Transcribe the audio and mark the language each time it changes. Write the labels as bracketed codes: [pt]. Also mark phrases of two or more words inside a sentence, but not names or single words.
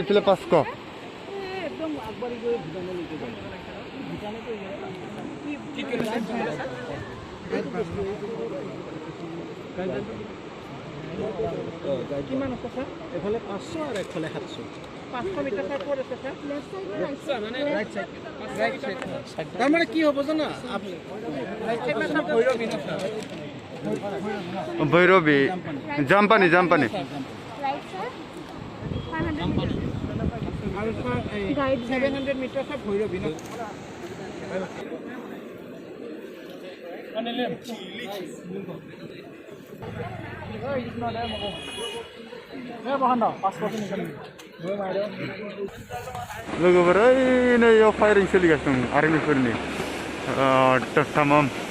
[as] একদম আগবাঢ়ি গৈ ভূটানলৈকে যায় ভূটানতো কিমান আছে ছাৰ এফালে 500 আৰু এফালে 700 500 মিটাৰ ছাৰ ক'ত আছে ছাৰ [en] right side [as] তাৰমানে কি হ'ব জানা ভৈৰৱী জাম্পানী আৰু ছাৰ 700 মিটাৰ ছাৰ ভৈৰৱী ন [brx] लोगोफोर ओइ नै याव फायरिं सोलिगासिनो दं आर्मिफोरनि तमाम